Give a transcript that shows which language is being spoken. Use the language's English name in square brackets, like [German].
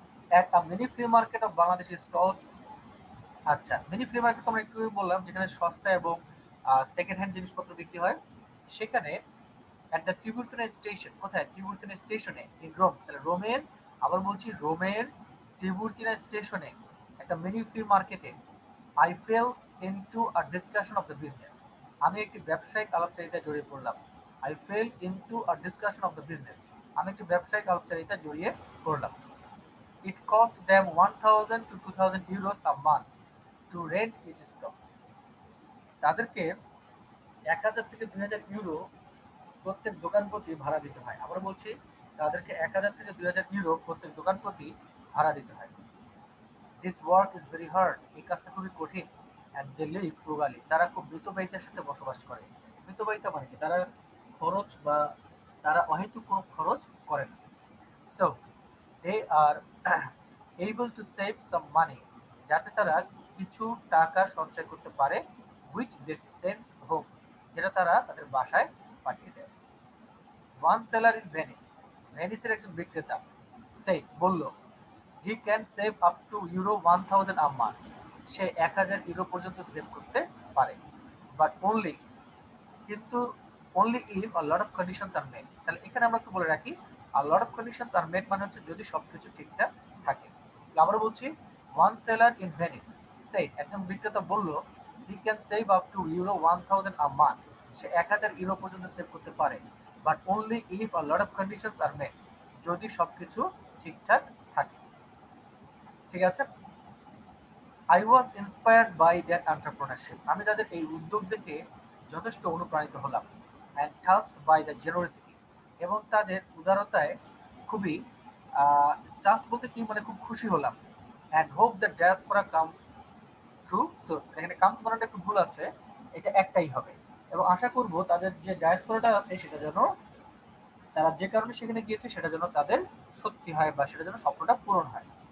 [English] At a mini flea market of Bangladeshi stalls, [Bangla] আচ্ছা mini flea market আমরা একটু বললাম যেখানে সস্তা এবং সেকেন্ড হ্যান্ড জিনিসপত্র বিক্রি হয়, সেখানে [English] at the tributary station, [Bangla] কোথায় ট্রিবিউটারি স্টেশনে ইন রোম, তাহলে রোমের, আবার বলছি রোমের ট্রিবিউটারি স্টেশনে একটা মিনি ফ্লি মার্কেটে [English] I fell into a discussion of the business, [Bangla] আমি একটি ব্যবসায়িক আলাপচারিতায় জড়িয়ে পড়লাম। [English] I fell into a discussion of the business, [Bangla] আমি একটি ব্যবসায়িক আলাপচারিতায় জড়িয়ে পড়লাম। [English] It cost them 1,000 to 2,000 euros a month to rent each stock. [Bangla] তাদেরকে 1,000 থেকে 2,000 ইউরো প্রত্যেক দোকান প্রতি ভাড়া দিতে হয়। আমরা বলছি তাদেরকে 1,000 থেকে 2,000 ইউরো প্রত্যেক দোকান প্রতি ভাড়া দিতে হয়। [English] This work is very hard. [Bangla] এই কাজটা খুবই কঠিন। [English] And they live frugally. [Bangla] তারা খুব মিতব্যয়িতার সাথে বসবাস করে। মিতব্যয়িতা মানে কি? তারা খরচ বা তারা অহেতুক কোনো খরচ করে না। [English] So they are able to save some money, [Bangla] যাতে তারা কিছু টাকা সঞ্চয় করতে পারে, [English] which they sends home, [Bangla] যেটা তারা তাদের বাসায় পাঠিয়ে দেয়। [English] One seller in Venice, [Bangla] ভেনিসের একজন বিক্রেতা বলল, [English] he can save up to euro 1,000 a month, [Bangla] say 1,000 euro পর্যন্ত সেভ করতে পারে, [English] but only, কিন্তু only if a lot of conditions are met, [Bangla] তাহলে এখানে আমরা একটু বলে রাখি [English] a lot of conditions are met [Bangla] মানে হচ্ছে যদি সবকিছু ঠিকঠাক থাকে। [English] আমরা বলছি one seller in Venice said, [Bangla] একজন বিক্রেতা বলল, [English] he can save up to euro 1,000 a month, [Bangla] say 1,000 euro পর্যন্ত সেভ করতে পারে, [English] but only if a lot of conditions are met, [Bangla] যদি সবকিছু ঠিকঠাক থাকে। ঠিক আছে, [English] I was inspired by their entrepreneurship, [Bangla] আমি তাদের এই উদ্যোগ দেখে যথেষ্ট অনুপ্রাণিত হলাম, [English] and touched by the generosity, [Bangla] এবং তাদের উদারতায় খুবই touched বলতে কি মানে খুব খুশি হলাম, [English] and hope that diaspora comes true soon, [Bangla] এখানে comes মানেটা একটু ভুল আছে, এটা একটাই হবে, এবং আশা করব তাদের যে ডায়াসপোরাটা আছে সেটা যেন তারা যে কারণে সেখানে গিয়েছে সেটা যেন তাদের সত্যি হয় বা সেটা যেন স্বপ্নটা পূরণ হয়।